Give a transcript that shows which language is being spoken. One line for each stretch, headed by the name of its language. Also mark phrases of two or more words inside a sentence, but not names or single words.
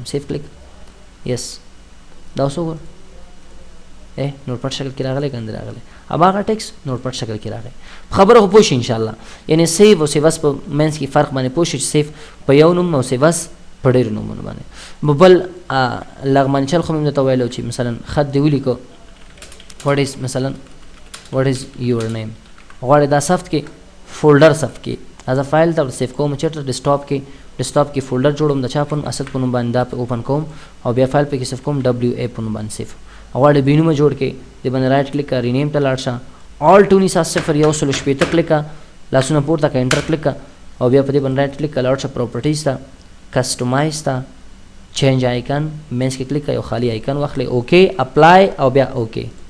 English: save click, yes,
Pashto: دا اوس وګوره نوټ پټ شکل کې راغلی که نه راغلی؟ هماغه
English: text notepad
Pashto: شکل کې راغلی. خبره خو پوه شي انشاءالله. یعنې سیو او
English: save as
Pashto: په منځ کې فرق باندې پوه شي، چې سیف په یو نوم او
English: save as
Pashto: په ډېرو نومونو باندې. بل لغمان چل خو مې درته ویلی چې مثلا خط دې ولیکو،
English: what is
Pashto: مثلا
English: what is your name,
Pashto: غواړې دا ثبت کې فولډر ثبت کې، راځه فایل ته سیف کوم، چېرته؟ ډیسکټاپ کې. ډیسکټاپ کې فولډر جوړوم، د چا په نوم؟ اسد په نوم باندې، دا په اوپن کوم، او بیا فایل پکې سیف کوم، ډبلیو ای په نوم باندې سیف. غواړې بې نومه جوړ کې، دې باندې
English: right click
Pashto: کړه، رینیم ته لاړ شه، آلټ 1901 کلیک کړه، لاسونه پورته کړه، انټر کلیک کړه، او بیا په دې باندې
English: right click
Pashto: کړه، لاړ شه پراپرټیز ته، کسټمایز ته،
English: change icon
Pashto: مینس کې کلیک کړئ، یو خالی آیکن واخلئ،
English: OK apply,
Pashto: او بیا اوکې.